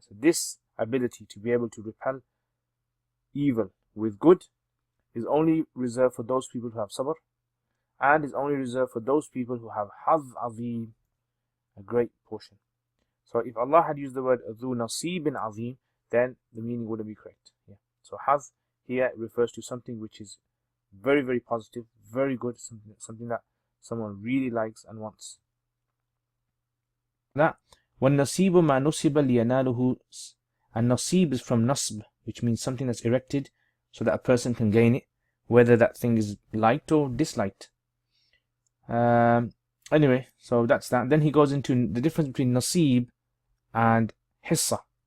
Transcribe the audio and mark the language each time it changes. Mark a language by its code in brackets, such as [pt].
[en] So this ability to be able to repel evil with good is only reserved for those people who have sabr, and is only reserved for those people who have hadh azim, a great portion. So if Allah had used the word [ar] ذو نصيب عظيم, [en] then the meaning wouldn't be correct. Yeah. So hadh here refers to something which is very, very positive, very good, something that someone really likes and wants. [ar] That وَالنَّصِيبُ مَا نُصِبَ لِيَنَالُهُ. [en] And nasib is from nasb, which means something that's erected so that a person can gain it, whether that thing is liked or disliked. Anyway, so that's that. Then he goes into the difference between nasib and hissa.